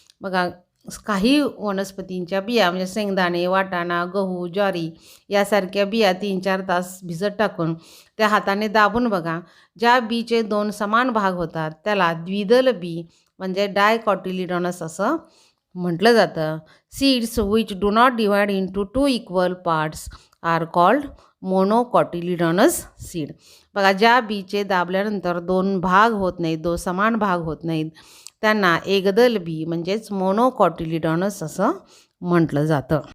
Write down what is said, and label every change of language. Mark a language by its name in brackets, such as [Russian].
[Marathi] बघा, काही वनस्पतींच्या बिया म्हणजे शेंगदाणे, वाटाणा, गहू, ज्वारी यासारख्या बिया 3-4 तास भिजत टाकून त्या हाताने दाबून बघा, ज्या बीचे 2 समान भाग होतात त्याला द्विदल बी म्हणजे डायकॉटिलिडॉनस असं म्हटलं जातं. [English] Seeds which do not divide into 2 equal parts are called monocotyledonous seed. [Marathi] बघा, ज्या बीचे दाबल्यानंतर 2 भाग होत नाहीत, 2 समान भाग होत नाहीत त्यांना एकदल बी म्हणजेच मोनोकॉटिलिडॉनस असं म्हटलं जातं.